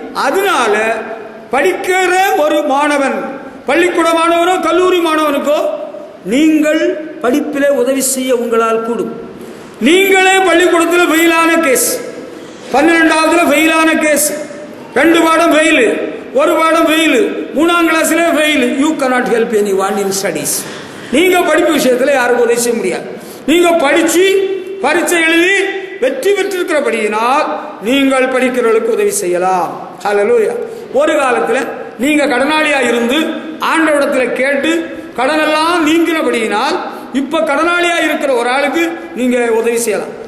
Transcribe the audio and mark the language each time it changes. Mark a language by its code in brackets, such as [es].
[ta] அதனால படிக்கிற ஒரு மாணவன், பள்ளிக்கூட மாணவனோ கல்லூரி மாணவனுக்கோ நீங்கள் படிப்பிலே உதவி செய்ய உங்களால் கூடும். நீங்களே பள்ளிக்கூடத்தில் ஃபெயிலான கேஸ், 12ஆவதுல ஃபெயிலான கேஸ், 2 பாடம் ஃபெயிலு, 1 பாடம் ஃபெயிலு, 3ஆம் கிளாஸ்ல fail. [en] You cannot help anyone in studies. [ta] நீங்க படிப்பு விஷயத்தில் யாருக்கும் உதவி செய்ய முடியாது. நீங்க படிச்சு பரீட்சை எழுதி வெற்றி பெற்றிருக்கிறபடியினால் நீங்கள் படிக்கிறவர்களுக்கு உதவி செய்யலாம். ஹல்லேலூயா. ஒரு காலத்தில் நீங்க கடனாளியா இருந்து ஆண்டவரிடத்தில் கேட்டு கடனெல்லாம் நீங்கினபடியினால் இப்ப கடனாளியா இருக்கிற ஒரு ஆளுக்கு நீங்க உதவி செய்யலாம்.